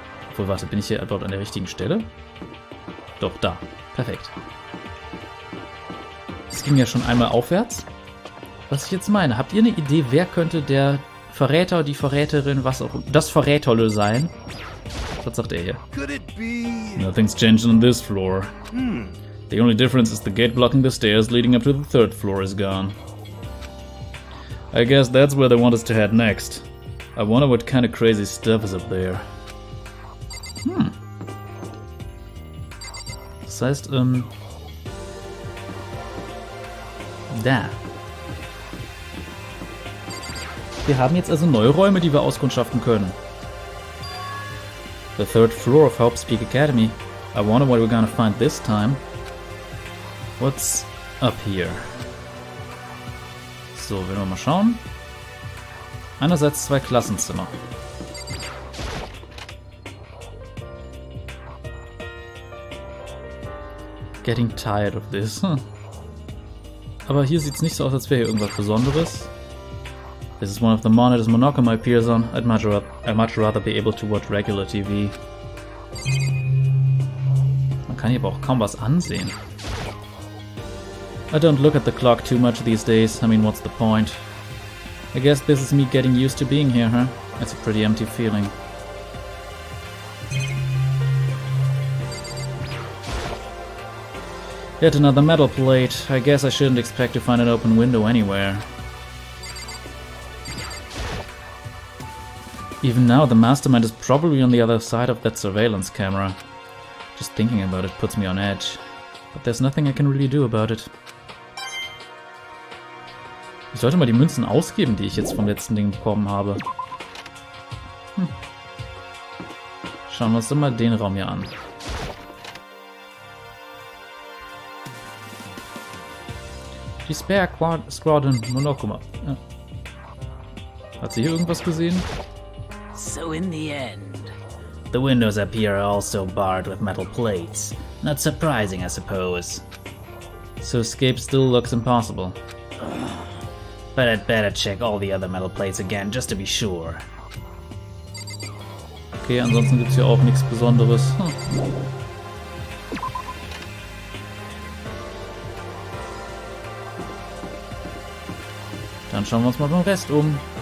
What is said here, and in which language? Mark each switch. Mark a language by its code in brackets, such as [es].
[de] Obwohl, warte, bin ich hier dort an der richtigen Stelle? Doch, da. Perfekt. Es ging ja schon einmal aufwärts. Was ich jetzt meine, habt ihr eine Idee, wer könnte der Verräter, die Verräterin, was auch das Verräterle sein? Was sagt er hier? [en] Nothing's changed on this floor. The only difference is the gate blocking the stairs leading up to the third floor is gone. I guess that's where they want us to head next. I wonder what kind of crazy stuff is up there. [de] Das heißt, da. Wir haben jetzt also neue Räume, die wir auskundschaften können. [en] The third floor of Hope's Peak Academy. I wonder what we're gonna find this time. What's up here? [de] So, wenn wir mal schauen. Einerseits 2 Klassenzimmer. Getting tired of this. Aber hier sieht es nicht so aus, als wäre hier irgendwas Besonderes. [en] This is one of the monitors Monokuma appears on. I'd much rather be able to watch regular TV. [de] Man kann hier aber auch kaum was ansehen. [en] I don't look at the clock too much these days. I mean, what's the point? I guess this is me getting used to being here, huh? It's a pretty empty feeling. Yet another metal plate. I guess I shouldn't expect to find an open window anywhere. Even now, the mastermind is probably on the other side of that surveillance camera. Just thinking about it puts me on edge. But there's nothing I can really do about it. [de] Ich sollte mal die Münzen ausgeben, die ich jetzt vom letzten Ding bekommen habe. Schauen wir uns doch mal den Raum hier an. Die Spare Squadron Monokuma. Ja. Hat sie hier irgendwas gesehen? [en] So in the end, the windows up here are also barred with metal plates. Not surprising, I suppose. So escape still looks impossible. But I'd better check all the other metal plates again, just to be sure. [de] Okay, ansonsten gibt's hier auch nichts Besonderes. Dann schauen wir uns mal den Rest um.